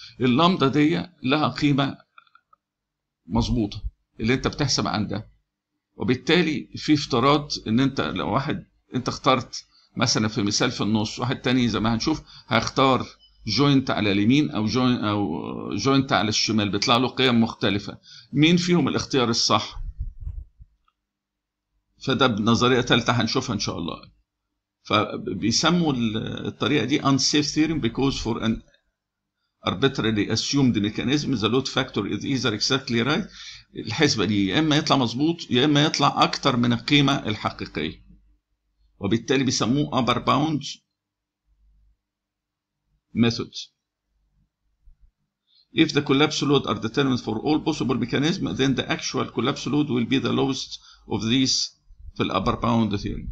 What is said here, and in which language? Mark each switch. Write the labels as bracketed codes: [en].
[ar] اللامدا دي لها قيمة مظبوطة اللي انت بتحسب عندها، وبالتالي في افتراض ان انت لو واحد انت اخترت مثلا في مثال في النص، واحد تاني زي ما هنشوف هيختار جوينت على اليمين او جوينت على الشمال، بيطلع له قيم مختلفة، مين فيهم الاختيار الصح؟ فده بنظرية ثالثة هنشوفها ان شاء الله. فبيسموا الطريقة دي [en] unsafe theorem because for an arbitrarily assumed mechanism the load factor is either exactly right. [ar] الحسبة دي يا اما يطلع مظبوط يا اما يطلع اكتر من القيمة الحقيقية، وبالتالي بيسموه [en] upper bound method. If the collapse load are determined for all possible mechanisms then the actual collapse load will be the lowest of these في الupper bound theory.